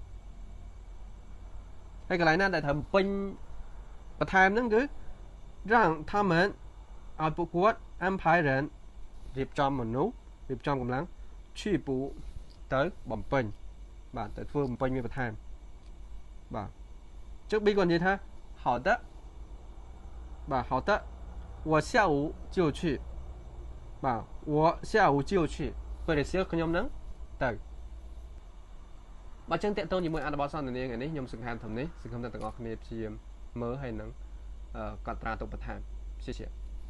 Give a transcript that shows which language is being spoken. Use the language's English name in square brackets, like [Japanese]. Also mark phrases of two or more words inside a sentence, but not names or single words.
[Khmer] ហើយកន្លែងណាដែលថាបំពេញបន្ថែមហ្នឹងគឺrằng ថាមិនឲ្យពួកគាត់ [Chinese] 安排人 [Khmer] រៀប ចំមនុស្សរៀបចំកម្លាំង [Chinese] 去补 [Khmer] ទៅបំពេញ បាទទៅធ្វើបំពេញមានបន្ថែម បាទចុះ B គាត់និយាយថា [Chinese] 好的 [Khmer] បាទ [Chinese] 好的 我下午就去 [Khmer] បាទ [Chinese] 我下午就去 [Khmer] ពេលរសៀលខ្ញុំនឹងទៅ បើចឹងតេតងជាមួយអត្ថបទសន្ទនាថ្ងៃនេះខ្ញុំសង្ឃឹមថាទាំងអស់គ្នាព្យាយាមមើលហើយនឹងកត់ត្រាទុកបន្ថែម谢谢